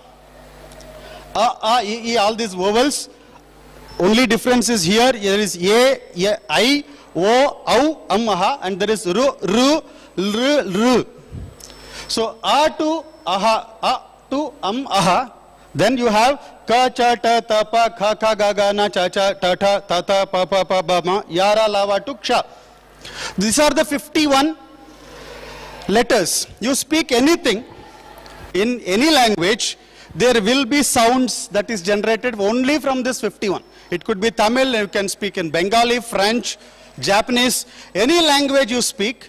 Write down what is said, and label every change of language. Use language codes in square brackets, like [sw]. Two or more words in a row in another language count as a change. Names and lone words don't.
[en] A, E, all these vowels. Only difference is here. There is A, I, O, Au, Amaha, and there is Ru, Ru, Ru, Ru. So A to Aha, A to Aha. Then you have Ka, Cha, Ta, Ta, Pa, Kha, Kha, Ga, Ga, Na, Cha, Cha, Ta, Ta, Ta, Ta, Pa, Pa, Pa, Ba, Ma, Yara, Lava to Ksha. These are the 51 letters. You speak anything in any language, there will be sounds that is generated only from this 51. It could be Tamil, you can speak in Bengali, French, Japanese, any language you speak.